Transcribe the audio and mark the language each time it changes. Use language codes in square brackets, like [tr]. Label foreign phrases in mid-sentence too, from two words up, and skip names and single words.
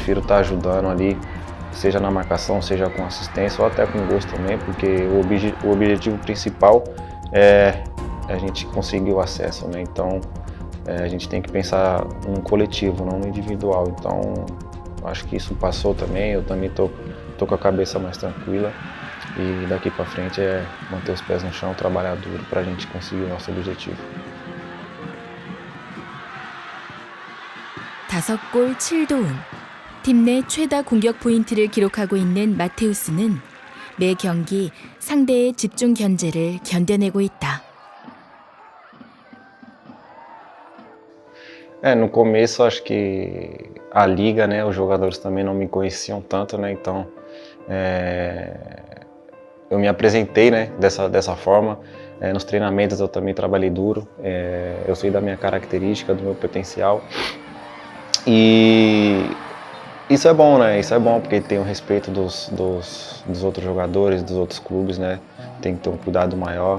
[pt] Eu prefiro estar ajudando ali, seja na marcação, seja com assistência ou até com gols também, porque o objetivo principal é a gente conseguir o acesso, né? Então a gente tem que pensar no coletivo, não no individual. Então acho que isso passou também, eu também tô com a cabeça mais tranquila e daqui para frente é manter os pés no chão, trabalhar duro para a gente conseguir o nosso objetivo. [ko] 5골 7도움. 팀 내 최다 공격 포인트를 기록하고 있는 마테우스는 매 경기 상대의 집중 견제를 견뎌내고 있다. [pt] No começo acho que a liga, né, os jogadores também não me conheciam tanto, né, então eu me apresentei, né, dessa forma. Nos treinamentos eu também trabalhei duro, eu sei da minha característica, do meu potencial e isso é bom, né, isso é bom porque tem o respeito dos outros jogadores, dos outros clubes, né, tem que ter um cuidado maior.